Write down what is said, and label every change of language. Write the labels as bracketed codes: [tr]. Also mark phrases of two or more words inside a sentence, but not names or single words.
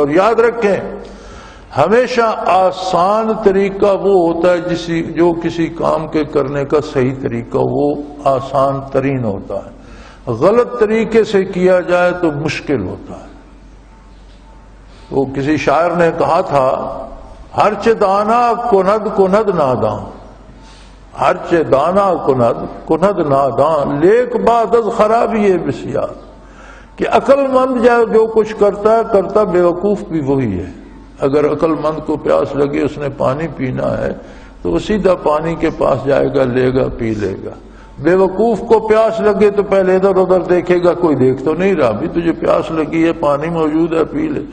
[ur] اور یاد رکھیں ہمیشہ آسان طریقہ وہ ہوتا ہے جو کسی کام کے کرنے کا صحیح طریقہ وہ آسان ترین ہوتا ہے. غلط طریقے سے کیا جائے تو مشکل ہوتا ہے. وہ کسی شاعر نے کہا تھا، [fa] ہرچ دانا کند کند ناداں، ہرچ دانا کند کند ناداں، لیک بعد از خرابی بسیار. [ur] کہ عقل مند جو کچھ کرتا بے وقوف بھی وہی ہے. اگر عقل مند کو پیاس لگے، اس نے پانی پینا ہے تو وہ سیدھا پانی کے پاس جائے گا، لے گا، پی لے گا. بے وقوف کو پیاس لگے تو پہلے ادھر ادھر دیکھے گا، کوئی دیکھ تو نہیں رہا، بھی تجھے پیاس لگی ہے، پانی موجود ہے، پی لے.